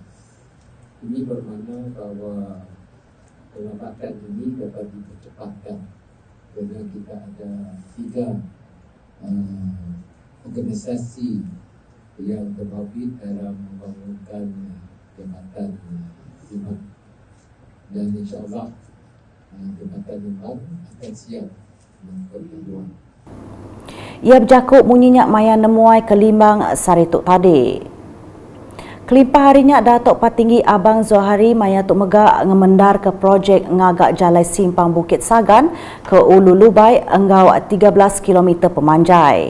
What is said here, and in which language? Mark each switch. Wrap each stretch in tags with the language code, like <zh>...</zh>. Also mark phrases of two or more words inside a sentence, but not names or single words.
<ms>Ini bermakna bahawa pengamatan ini dapat dipercepatkan kerana kita ada tiga organisasi yang berbabit dalam membangunkan jembatan Limbang, dan insyaAllah jembatan Limbang akan siap memperluan.</ms> <iba>Ia berjakuk munyinya maya nemuai ke Limbang Sarituk tadi. Kelimpah harinya Datuk Patinggi Abang Zohari maya tuk megak ngemendar ke projek ngagak Jalai Simpang Bukit Sagan ke Ulu Lubai enggau 13 km pemanjai.</iba>